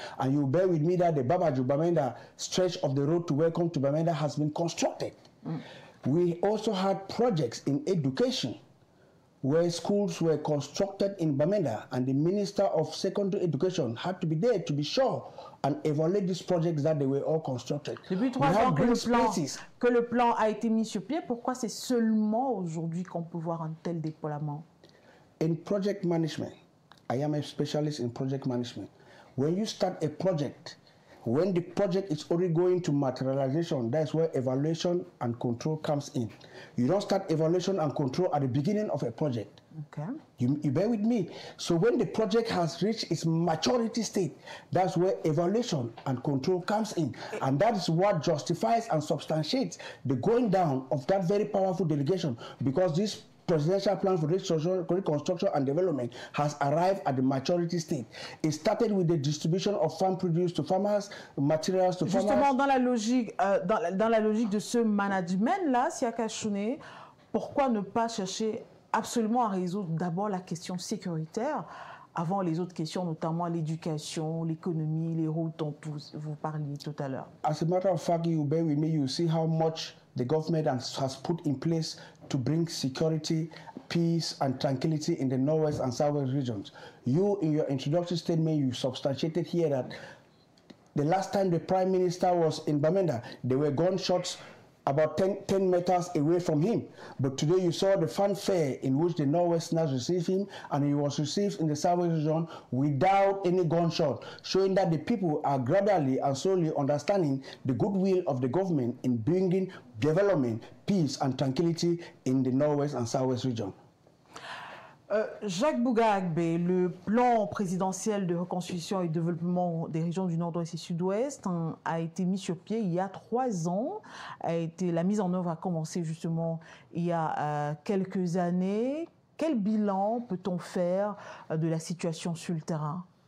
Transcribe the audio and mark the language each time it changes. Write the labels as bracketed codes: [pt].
[en] And you bear with me that the Babaju-Bamenda stretch of the road to welcome to Bamenda has been constructed. We also had projects in education where schools were constructed in Bamenda, and the Minister of Secondary Education had to be there to be sure and evaluate these projects that they were all constructed. [fr] Depuis 3 ans que le plan a été mis sur pied, pourquoi c'est seulement aujourd'hui qu'on peut voir un tel déploiement? [en] In project management, I am a specialist in project management. When you start a project, when the project is already going to materialization, that's where evaluation and control comes in. You don't start evaluation and control at the beginning of a project. Okay. You bear with me. So when the project has reached its maturity state, that's where evaluation and control comes in. And that is what justifies and substantiates the going down of that very powerful delegation, because this Presidential Plan for Reconstruction and Development has arrived at the maturity state. It started with the distribution of farm produce to farmers, materials to farmers. [fr] Justement, dans la logique de ce management-là, Siaka Chone, pourquoi ne pas chercher absolument à résoudre d'abord la question sécuritaire avant les autres questions, notamment l'éducation, l'économie, les routes dont vous parliez tout à l'heure? [en] As a matter of fact, you bear with me, you see how much the government has put in place to bring security, peace, and tranquility in the Northwest and Southwest regions. You, in your introductory statement, you substantiated here that the last time the Prime Minister was in Bamenda, there were gunshots about 10 meters away from him. But today you saw the fanfare in which the Northwesterners received him, and he was received in the Southwest region without any gunshot, showing that the people are gradually and slowly understanding the goodwill of the government in bringing development, peace and tranquility in the Northwest and Southwest region. [fr] Jacques Bouga Agbé, le plan présidentiel de reconstruction et développement des régions du Nord-Ouest et Sud-Ouest a été mis sur pied il y a 3 ans. La mise en œuvre a commencé justement il y a quelques années. Quel bilan peut-on faire de la situation sur le terrain?